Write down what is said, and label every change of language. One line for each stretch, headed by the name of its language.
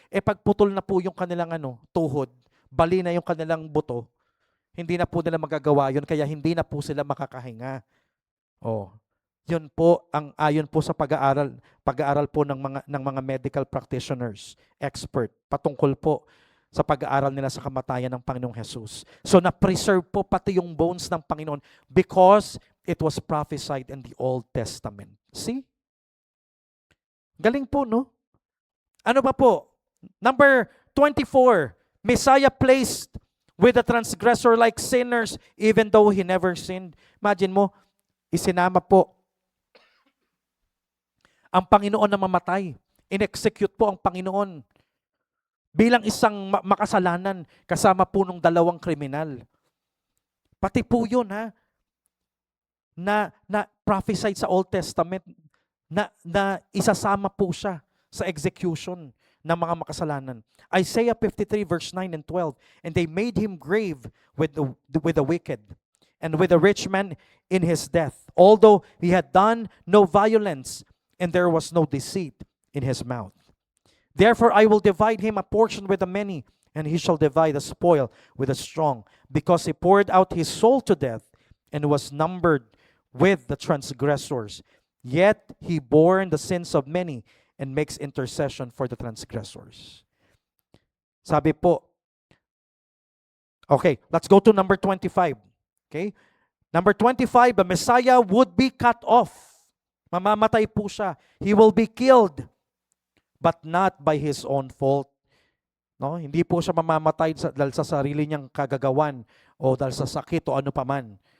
Filipino: Pagputol na po yung kanilang tuhod, bali na yung kanilang buto, hindi na po nila magagawa yun, kaya hindi na po sila makakahinga. Yun po ang ayon po sa pag-aaral po ng mga
English: medical practitioners,
Filipino: expert, patungkol po sa pag-aaral nila sa kamatayan ng Panginoong Jesus. So na-preserve po pati yung bones ng Panginoon
English: because it was prophesied in the Old Testament. See?
Filipino: Galing po, no? Ano pa po?
English: Number 24, Messiah placed with the transgressor like sinners even though he never sinned.
Filipino: Imagine mo, isinama po ang Panginoon na mamatay. In-execute po ang Panginoon bilang isang makasalanan kasama po ng dalawang kriminal. Pati po yun, ha? Na prophesied sa Old Testament na isasama po siya sa execution ng mga makasalanan.
English: Isaiah 53 verse 9 and 12, and they made him grave with the wicked and with the rich man in his death, although he had done no violence and there was no deceit in his mouth. Therefore I will divide him a portion with the many, and he shall divide the spoil with the strong, because he poured out his soul to death and was numbered with the transgressors. Yet he bore the sins of many and makes intercession for the transgressors.
Filipino: Sabi po,
English: okay, let's go to number 25. Okay? Number 25, the Messiah would be cut off.
Filipino: Mamamatay po siya.
English: He will be killed, but not by his own fault.
Filipino: No? Hindi po siya mamamatay dahil sa sarili niyang kagagawan o dahil sa sakit o ano paman.